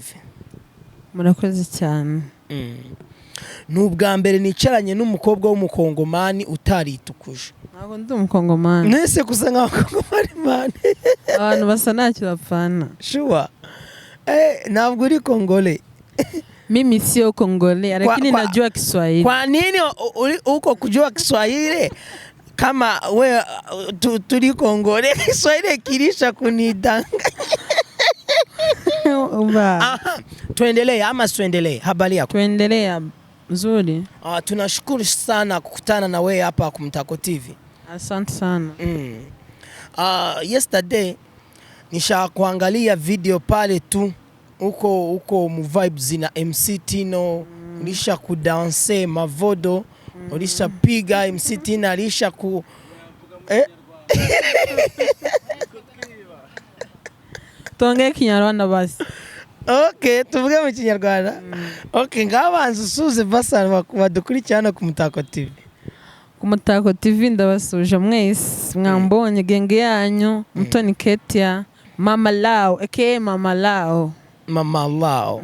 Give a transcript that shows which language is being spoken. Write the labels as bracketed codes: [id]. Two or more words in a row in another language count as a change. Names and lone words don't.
[rw] murakoze cyane n'ubwa mbere nicaranye n'umukobwa w'umukongomani utaritukuje ntabwo ndi umukongomani nese kusa nk'abakongomani mani abantu basa ntacyo bapfana shuwa ntabwo uri Kongole [sw] mimi sio Kongole lakini najua Kiswahili kwa nini uko kujua Kiswahili kama we tuli Kongole Kiswahili kilisha kunidanga tuendelee ama tuendelee habari yako tuendelee nzuri tunashukuru sana kukutana na wewe hapa kwa Mutako TV asante sana yesterday nisha kuangalia video pale tu uko mu vibes na MC Tino ulisha kudanse mavodo ulisha piga MC Tino alisha ku Tonge Kinyarwanda basi [rw] Okay tuvuge mu Kinyarwanda Okay ngabanza usuze basa badukurikirana ku Mutako TV ku Mutako TV ndabasuje mwese mwambonye genge yanyu Mutoni Ketia Mama Lao Mama Lao